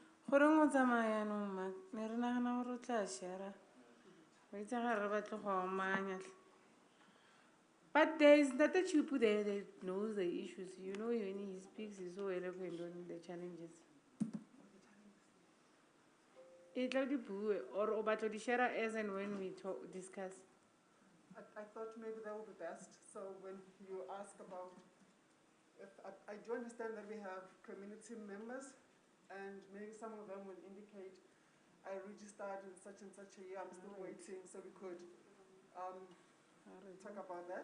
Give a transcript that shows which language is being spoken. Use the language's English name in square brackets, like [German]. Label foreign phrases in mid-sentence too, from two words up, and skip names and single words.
[Tswana] Goreng o tsamaya yaanong, Mark? Ne re nagana gore o tla share-a. Wa itse ga re batle go amanya hle. [English] But there is that Chupu there that knows the issues. You know, when he speaks, he's so eloquent on the challenges. It like the boo or about the share as and when we discuss. I thought maybe that would be best. So when you ask about, if I do understand that we have community members, and maybe some of them will indicate, I registered in such and such a year, I'm still waiting, so we could talk about that.